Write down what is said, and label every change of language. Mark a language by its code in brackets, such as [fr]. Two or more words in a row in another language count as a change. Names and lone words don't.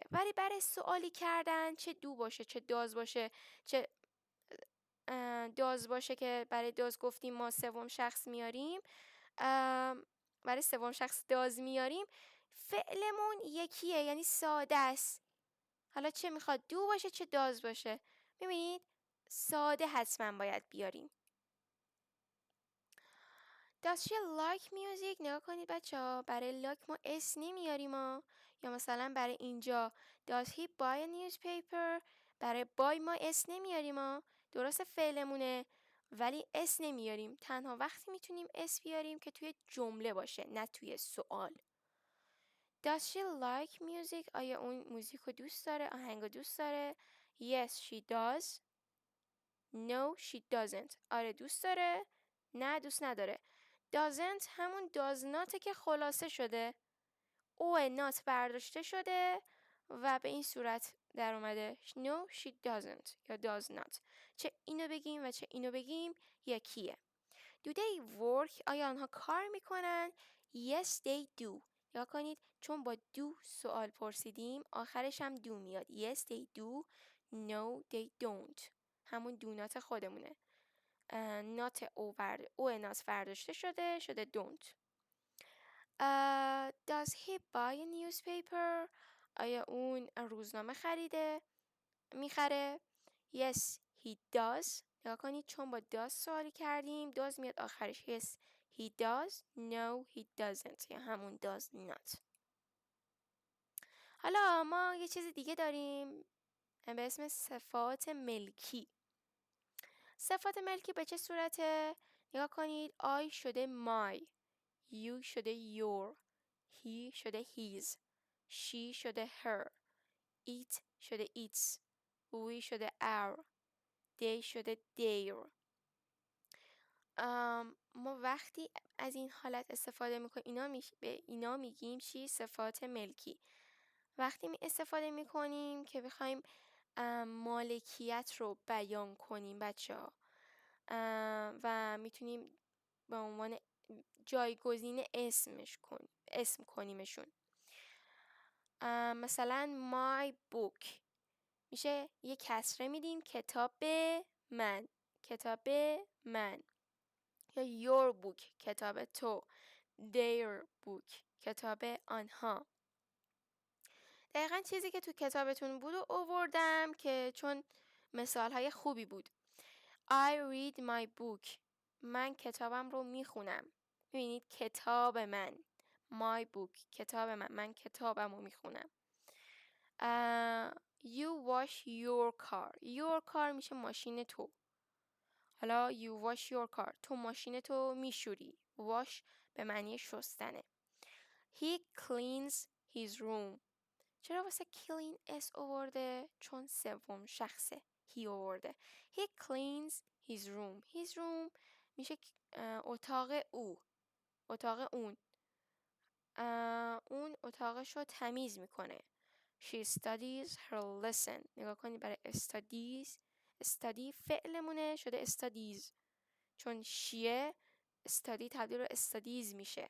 [fa] ولی برای سوالی کردن چه دو باشه چه داز باشه، چه داز باشه که برای داز گفتیم ما سوم شخص میاریم، برای سوم شخص داز میاریم، فعلمون یکیه، یعنی ساده است. حالا چه میخواد دو باشه چه داز باشه، میبینید ساده حتما باید بیاریم. [en] Does she like music؟ [fa] نگاه کنید بچه ها برای like ما اس نمیاریم ها. یا مثلا برای اینجا [en] Does he buy a newspaper؟ [fa] برای buy ما اس نمیاریم ها. درست فعلمونه ولی اس نمیاریم. تنها وقتی میتونیم اس بیاریم که توی جمله باشه نه توی سوال. [en] Does she like music؟ [fa] آیا اون موزیک رو دوست داره؟ آهنگ رو دوست داره؟ [en] Yes she does. No she doesn't. [fa] آره دوست داره؟ نه دوست نداره. doesn't همون does not که خلاصه شده، او not برداشته شده و به این صورت در اومده [en] no she doesn't [fa] یا [en] does not. [fa] چه اینو بگیم و چه اینو بگیم یکیه. [en] do they work؟ [fa] آیا آنها کار میکنن؟ [en] yes they do. [fa] یا کنید چون با do سوال پرسیدیم آخرش هم do میاد. [en] yes they do. no they don't. همون do not خودمونه. [fa] not او not برداشته شده don't. [en] Does he buy a newspaper؟ [fa] آیا اون روزنامه میخره؟ [en] Yes he does. [fa] نگاه کنید چون با does سوالی کردیم does میاد آخرش. [en] Yes he does. No he doesn't [fa] یا همون [en] does not. [fa] حالا ما یه چیز دیگه داریم به اسم صفات ملکی. صفات ملکی به چه صورته؟ نگاه کنید I شده my، you شده your، he شده his، she شده her، it شده its، we شده our، they شده their. ما وقتی از این حالت استفاده میکنیم به اینا میگیم چی؟ صفات ملکی. وقتی استفاده میکنیم که بخوایم مالکیت رو بیان کنیم بچه ها و میتونیم به عنوان جایگزین اسم کنیمشون. مثلا [en] my book [fa] میشه یه کسره میدیم کتاب من، کتاب من. یا [en] your book [fa] کتاب تو، [en] their book [fa] کتاب آنها. دقیقا چیزی که تو کتابتون بود و آوردم که چون مثال های خوبی بود. [en] I read my book. [fa] من kitaabam رو میخونم. ببینید کتاب من. [en] My book. [fa] کتاب من. من کتابم رو میخونم. [en] You wash your car. Your car [fa] میشه ماشین تو. حالا [en] you wash your car. [fa] تو ماشین تو میشوری. Wash به معنی شستنه. [en] He cleans his room. [fa] چرا واسه clean اس آورده؟ چون سوم شخصه. He آورده. [en] He cleans his room. His room [fa] میشه اتاق او. اتاق اون. اون اتاقش رو تمیز میکنه. [en] She studies her lesson. [fa] نگاه کنید برای studies. study فعلمونه شده studies. چون شیه study تبدیل به studies میشه.